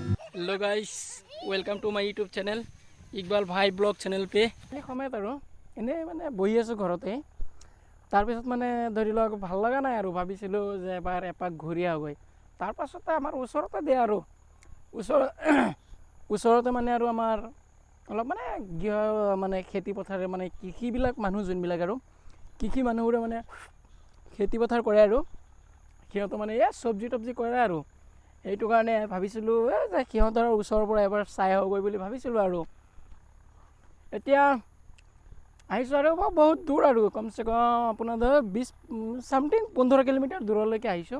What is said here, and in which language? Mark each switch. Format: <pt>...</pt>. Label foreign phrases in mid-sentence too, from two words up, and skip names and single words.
<en>hello guys, welcome to my YouTube channel</en> <as>इकबाल भाई ब्लॉग</as> <hi>चैनल पे</hi> <as>সময়ত আৰু এনে মানে বহি আছোঁ ঘৰতে। তাৰপিছত মানে ধৰি লওক ভাল লগা নাই আৰু ভাবিছিলোঁ যে এপাক ঘূৰি আহোঁগৈ। তাৰপাছতে আমাৰ ওচৰতে দিয়ে আৰু ওচৰতে মানে আৰু আমাৰ অলপ মানে মানে খেতি পথাৰে মানে কৃষিবিলাক মানুহ যোনবিলাক আৰু কৃষি মানুহবোৰে মানে খেতি পথাৰ কৰে আৰু সিহঁতে মানে চব্জি তব্জি কৰে আৰু সেইটো কাৰণে ভাবিছিলোঁ যে সিহঁতৰ ওচৰৰ পৰা এবাৰ চাই আহোঁগৈ বুলি ভাবিছিলোঁ আৰু এতিয়া আহিছোঁ আৰু বহুত দূৰ আৰু কমচে কম আপোনাৰ ধৰক 15 কিলোমিটাৰ দূৰলৈকে আহিছোঁ।</as>